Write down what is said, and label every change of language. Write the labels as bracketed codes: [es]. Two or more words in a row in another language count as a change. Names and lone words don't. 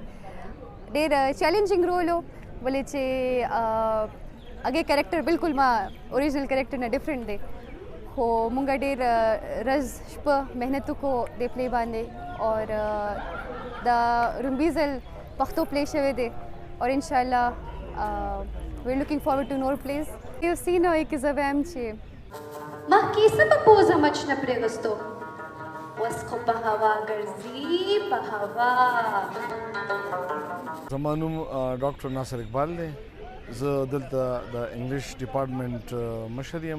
[ps] ډېر [en] challenging role [ps] و ولې چې هغې کرکټر بالکل ما [en] original character [ps] نه ډفرنټ دی، خو مونږ ډېر ورځ شپه محنت وکړو دې پلی باندې اور دا رومبي ځل پښتو پلی شوی دی اور انشاءالله [en] we're looking forward to more plays. [ps] یو سین وایي کې زه وایم چې مخکې څه په پوزه مچ نه پرېږستو، اوس خو په هوا ګرځي، په هوا. زما نوم ډاکټر ناصر اقبال دی، زه دلته د [en] English department [ps] مشر یم.